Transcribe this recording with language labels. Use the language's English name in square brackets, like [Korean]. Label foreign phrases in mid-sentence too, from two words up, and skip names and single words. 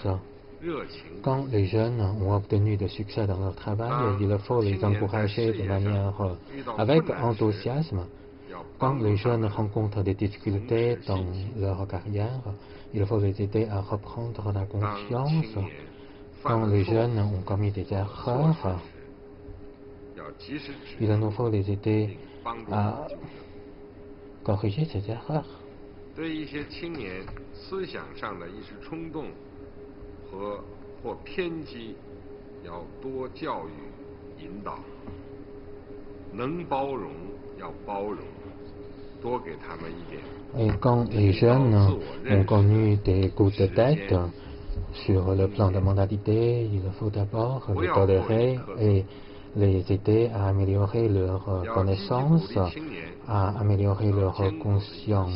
[French] Quand les jeunes ont obtenu de succès dans leur travail, il faut les encourager de manière avec enthousiasme Quand les jeunes rencontrent des difficultés dans leur carrière, il faut les aider à reprendre la confiance. Quand les jeunes ont commis des erreurs, il nous faut les aider à corriger ces erreurs. [Chinese] 对一些青年思想上的一时冲动或偏激，要多教育引导，能包容要包容，多给他们一点。 [French] Et quand les jeunes ont connu des coups de tête sur le plan de mentalité, il faut d'abord les tolérer et les aider à améliorer leur connaissance, à améliorer leur conscience.